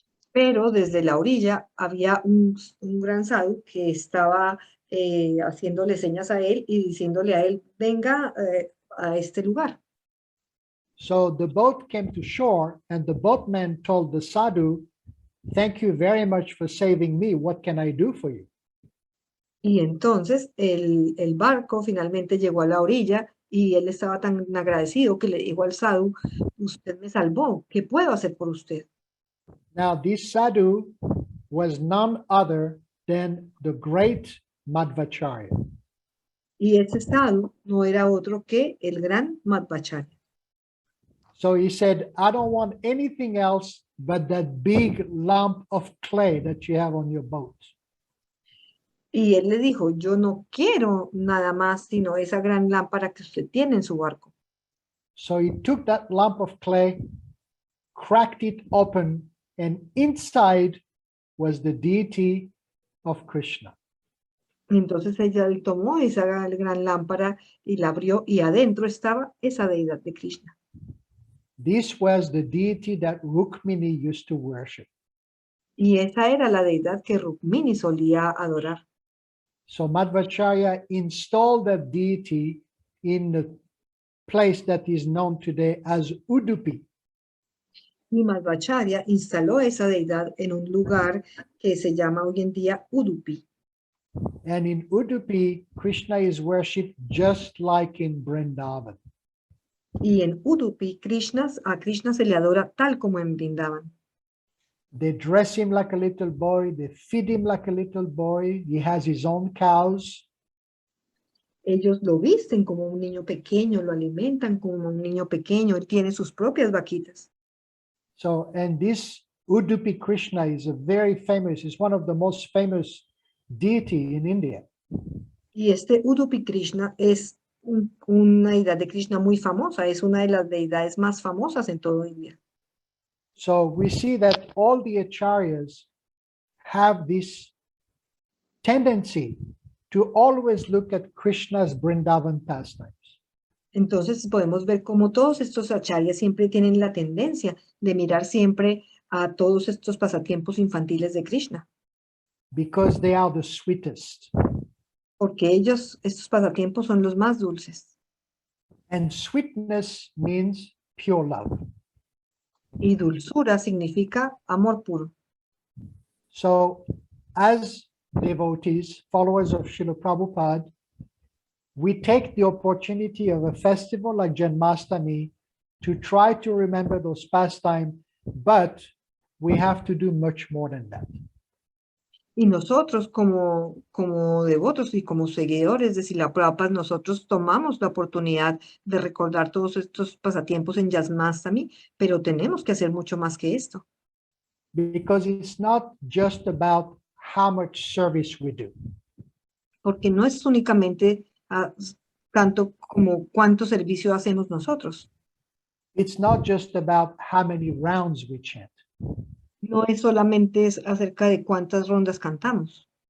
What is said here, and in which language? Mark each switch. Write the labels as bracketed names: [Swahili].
[Spanish] Pero desde la orilla había un gran sadhu que estaba haciéndole señas a él y diciéndole a él, venga a este lugar. [English] So the boat came to shore, and the boatman told the sadhu, "Thank you very much for saving me. What can I do for you?" [Spanish] Y entonces el barco finalmente llegó a la orilla y él estaba tan agradecido que le dijo al sadhu, usted me salvó, ¿qué puedo hacer por usted? [English] Now, this sadhu was none other than the great Madhvacharya. [Spanish] Y ese sadhu no era otro que el gran Madhvacharya. [English] So he said, "I don't want anything else but that big lump of clay that you have on your boat." [Spanish] Y él le dijo, yo no quiero nada más sino esa gran lámpara que usted tiene en su barco. [English] So he took that lump of clay, cracked it open, and inside was the deity of Krishna. [Spanish] Entonces ella tomó esa gran lámpara y la abrió y adentro estaba esa deidad de Krishna. [English] This was the deity that Rukmini used to worship. [Spanish] Y esa era la deidad que Rukmini solía adorar. [English] So Madhvacharya installed that deity in the place that is known today as Udupi. [Spanish] Y Madhvacharya instaló esa deidad en un lugar que se llama hoy en día Udupi. [English] And in Udupi, Krishna is worshipped just like in Vrindavan. [Spanish] Y en Udupi, a Krishna se le adora tal como en Vrindavan. [English] They dress him like a little boy. They feed him like a little boy. He has his own cows. [Spanish] Ellos lo visten como un niño pequeño, lo alimentan como un niño pequeño, él tiene sus propias vaquitas. [English] So, and this Udupi Krishna is is one of the most famous deity in India. [Spanish] Y este Udupi Krishna es una deidad de Krishna muy famosa, es una de las deidades más famosas en todo India. [English] So we see that all the acharyas have this tendency to always look at Krishna's Vrindavan pastimes. [Spanish] Entonces podemos ver cómo todos estos acharyas siempre tienen la tendencia de mirar siempre a todos estos pasatiempos infantiles de Krishna. [English] Because they are the sweetest. [Spanish] Porque estos pasatiempos son los más dulces. [English] And sweetness means pure love. [Spanish] Y dulzura significa amor puro. [English] So, as devotees, followers of Srila Prabhupada, we take the opportunity of a festival like Janmastami to try to remember those pastimes, but we have to do much more than that. [Spanish] Y nosotros como devotos y como seguidores de Srila Prabhupada, nosotros tomamos la oportunidad de recordar todos estos pasatiempos en Janmastami, pero tenemos que hacer mucho más que esto. [English] Because it's not just about how much service we do. [Spanish] Porque no es únicamente tanto como cuánto servicio hacemos nosotros. [English] It's not just about how many rounds we chant. [Spanish] No es solamente acerca de cuántas rondas cantamos.